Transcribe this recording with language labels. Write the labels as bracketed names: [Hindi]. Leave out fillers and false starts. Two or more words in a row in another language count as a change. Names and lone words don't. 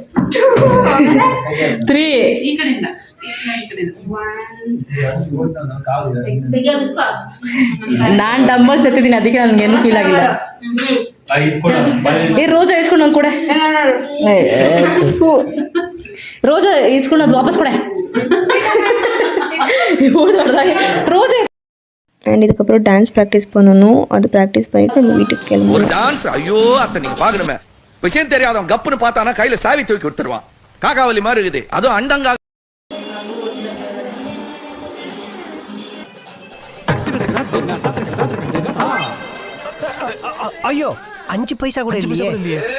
[Kannada] 3 ನಾನ್ ಡಂಬಲ್ಸ್ ಎತ್ತಿದ್ದೀನಿ ಅದಕ್ಕೆ ನನ್ಗೇನು ಫೀಲ್ ಆಗಿಲ್ಲ. ಏ ರೋಜಾ ಇಸ್ಕೊಂಡು ನಂಗೆ ಕೊಡೆ. ರೋಜಾ ಇಸ್ಕೊಂಡು ಅದು ವಾಪಸ್ ಕೊಡೆ. [Tamil] ரோஜா அண்ட் இதுக்கப்புறம் [English] dance practice [Tamil] பண்ணணும். அது ப்ராக்டிஸ் பண்ணிட்டு நம்ம வீட்டுக்கு ஒரு கிளம்பணும். டான்ஸ் ஐயோ அத்தை நீங்க பாக்கணுமே விஷயம் தெரியாதவன் கப்புன்னு பார்த்தானா கையில சாவி தூக்கி கொடுத்துருவான். காக்காவலி மாதிரி இருக்குது அதுவும் அண்டங்கா. ஐயோ 5 பைசா கூட இல்லையே